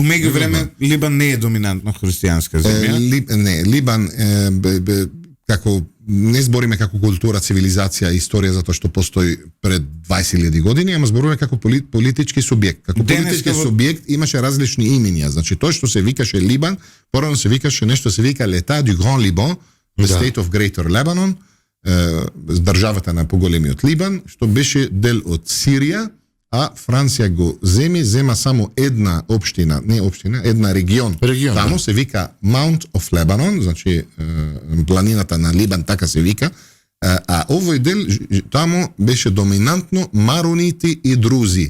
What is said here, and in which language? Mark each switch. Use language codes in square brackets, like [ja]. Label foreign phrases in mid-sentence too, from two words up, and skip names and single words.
[mk] У меѓувреме Либан не е доминантно христијанска земја. Либан како не збориме како култура, цивилизација, историја затоа што постои пред 20.000 години, ама збориме како политички субјект. Како политички субјект имаше различни имиња. Значи тоа што се викаше Либан, порано се викаше нешто се вика [fr] L'État du Grand Liban, [en] the State of Greater Lebanon, [mk] државата на поголемиот Либан, што беше дел од Сирија, а Франција го зема само една општина, една регион. Таму се вика [en] Mount of Lebanon, [mk] значи планината на Либан, така се вика, а овој дел таму беше доминантно маронити и друзи.